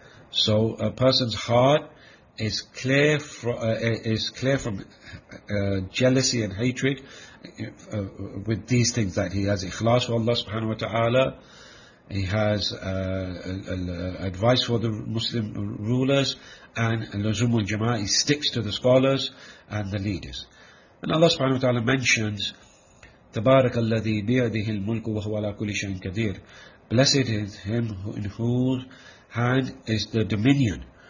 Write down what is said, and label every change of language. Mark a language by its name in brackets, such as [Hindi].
[English] So a person's heart is clear from jealousy and hatred with these things, that he has ikhlas for Allah subhanahu wa ta'ala. He has advice for the Muslim rulers, and al-Luzum al-Jama'ah, he sticks to the scholars and the leaders. And Allah subhanahu wa ta'ala mentions, [Arabic] تَبَارَكَ الَّذِي بِيَدِهِ الْمُلْكُ وَهُوَ عَلَىٰ كُلِ شَيْءٍ كَدِيرٍ. [English] Blessed is him in whose hand is the dominion.